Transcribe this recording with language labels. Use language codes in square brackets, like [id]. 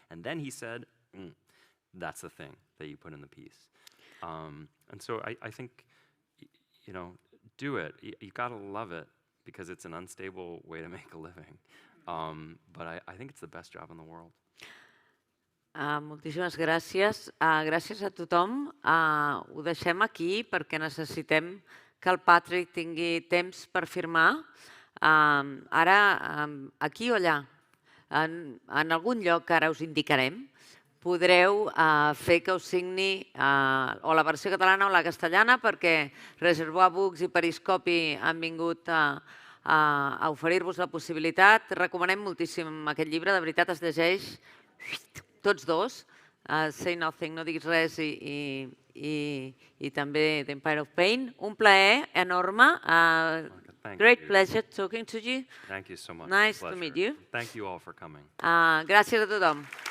[en] And then he said, that's the thing that you put in the piece. And so I think, do it. You gotta love it, because it's an unstable way to make a living. But I think it's the best job in the world. [ca] Moltíssimes gràcies. Gràcies a tothom. Ho deixem aquí perquè necessitem que el Patrick tingui temps per firmar. Ara, aquí o allà, en algun lloc que ara us indicarem, podreu fer que us signi o la versió catalana o la castellana, perquè Reservoir Books i Periscopi han vingut a oferir-vos la possibilitat. Recomanem moltíssim aquest llibre, de veritat es llegeix tots dos, Say Nothing, no diguis res, i també The Empire of Pain. Un plaer enorme. [en] Great pleasure talking to you. Thank you so much. Nice to meet you. Thank you all for coming. [ca] Gràcies a tothom.